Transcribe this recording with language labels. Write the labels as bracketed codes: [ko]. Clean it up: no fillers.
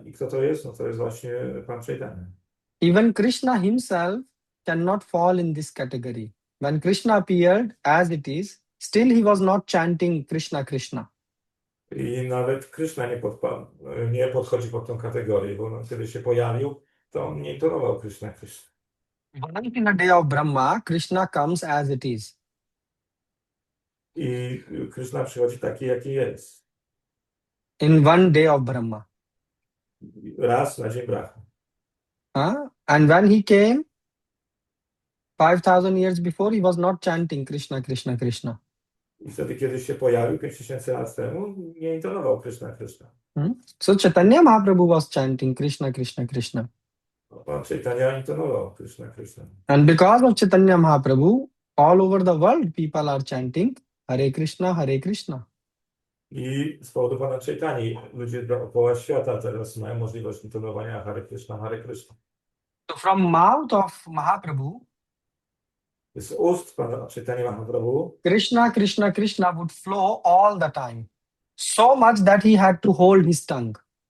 [pl] I kto to jest? No to jest właśnie Pan Caitanya. [en] Even Krishna himself cannot fall in this category. When Krishna appeared as it is, still he was not chanting Krishna, Krishna. [pl] I nawet Kryszna nie podchodzi pod tą kategorię, bo on, kiedy się pojawił, to on nie intonował Kryszna, Kryszna. [en] Once in a day of Brahma, Krishna comes as it is. [pl] I Kryszna przychodzi taki, jaki jest. [en] In one day of Brahma. [pl] Raz na dzień Brahmy. [en] And when he came, 5,000 years before, he was not chanting Krishna, Krishna, Krishna. [pl] I wtedy, kiedy się pojawił 5000 lat temu, nie intonował Kryszna, Kryszna. [en] So Chaitanya Mahaprabhu was chanting Krishna, Krishna, Krishna. [pl] Pan Caitanya intonował Kryszna, Kryszna. [en] And because of Chaitanya Mahaprabhu, all over the world people are chanting Hare Krishna, Hare Krishna. [pl] I z powodu Pana Caitani ludzie dookoła świata teraz mają możliwość intonowania Hare Krishna, Hare Krishna. [en] So from mouth of Mahaprabhu, [pl] Z ust Pana Caitanya Mahaprabhu [en] Krishna, Krishna, Krishna would flow all the time. So much that he had to hold his tongue.